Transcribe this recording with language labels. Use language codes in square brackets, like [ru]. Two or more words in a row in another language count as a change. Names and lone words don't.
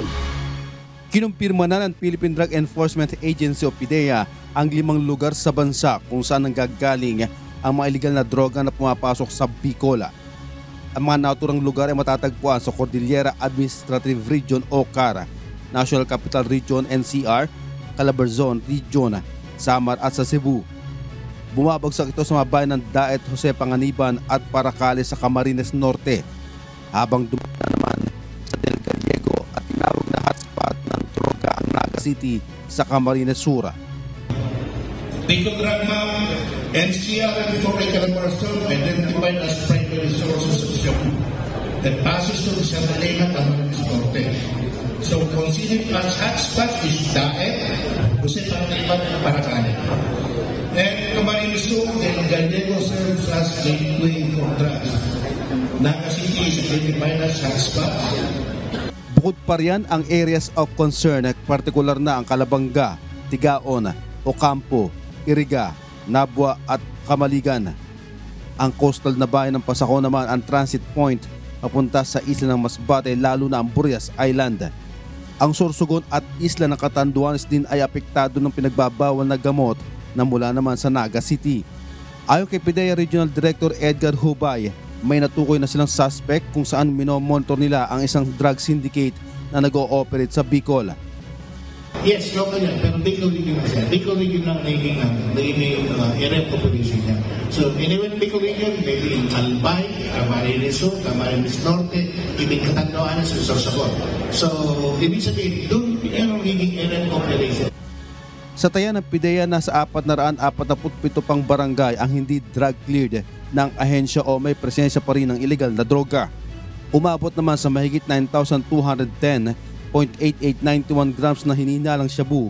[tl] Kinumpirma na ng Philippine Drug Enforcement Agency o PDEA ang 5 lugar sa bansa kung saan nanggagaling ang mga iligal na droga na pumapasok sa Bicol. Ang mga naturang lugar ay matatagpuan sa Cordillera Administrative Region o CAR, National Capital Region NCR, Calabarzon Region, Samar at sa Cebu. Bumabagsak ito sa mga bayan ng Daet, Jose Panganiban at Paracales sa Camarines Norte, habang dumana naman sa Del Gallego at tinawag na hotspot ng droga ang Naga City sa Camarines Sur. [en] Bicol Drug Map, NCR and Foray Calabarzon identified as primary sources of Cebu that passes to San Elena, Camarines Norte. So considered as hotspots is Daet, Jose Panganiban and Paracales. And Camarines Sur, Del Gallego serves as gateway for drugs. Naga City is identified as hotspots. [tl] Bukod pa riyan ang [en] areas of concern, [tl] partikular na ang Calabanga, Tigaon, Ocampo, Iriga, Nabua at Kamaligan. Ang coastal na bayan ng Pasako naman ang [en] transit point [tl] papunta sa isla ng Masbate, lalo na ang Burias Island. Ang Sorsogon at isla ng Catanduanes din ay apektado ng pinagbabawal na gamot na mula naman sa Naga City. Ayon kay PDEA Regional Director Edgar Hubay, may natukoy na silang suspect kung saan minomonitor nila ang isang [en] drug syndicate [tl] na nag-ooperate sa Bicol. [en] Yes, [tl] local yan, pero Bicol Region na siya. Bicol Region lang naging [en] area of operation [tl] niya. [en] So, anyway, Bicol Region, maybe in Albay, Camarines Sur, Camarines Norte, even Catanduanes, and Sorsogon. So, [tl] ibig sabihin, doon yan ang naging [en] area of operation. [tl] Sa taya ng PDEA, nasa 447 pang barangay ang hindi [en] drug cleared [tl] ng ahensya o may presensya pa rin ng illegal na droga. Umabot naman sa mahigit 9,210.8891 grams na hininalang shabu.